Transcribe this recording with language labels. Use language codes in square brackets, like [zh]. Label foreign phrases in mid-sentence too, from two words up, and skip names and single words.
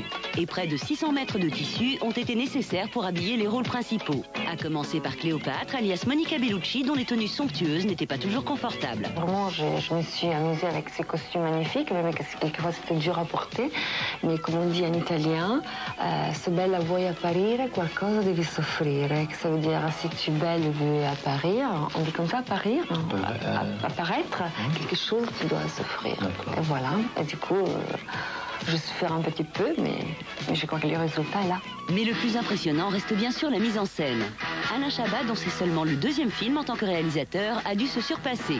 [fr] Et près de 600 mètres de tissu ont été nécessaires pour habiller les rôles principaux. À commencer par Cléopâtre, alias Monica Bellucci, dont les tenues somptueuses n'étaient pas toujours confortables. Vraiment, je me suis amusée avec ces costumes magnifiques, même si quelquefois c'était dur à porter. Mais comme on dit en italien, [it] se bella vuoi apparire, qualcosa devi soffrire. [fr] Ça veut dire, si tu es belle et veux apparir, on dit comme ça, apparir, apparaître, quelque chose, tu dois souffrir. Et voilà. Et du coup, je souffre un petit peu, mais je crois que le résultat est là. Mais le plus impressionnant reste bien sûr la mise en scène. Alain Chabat, dont c'est seulement le deuxième film en tant que réalisateur, a dû se surpasser.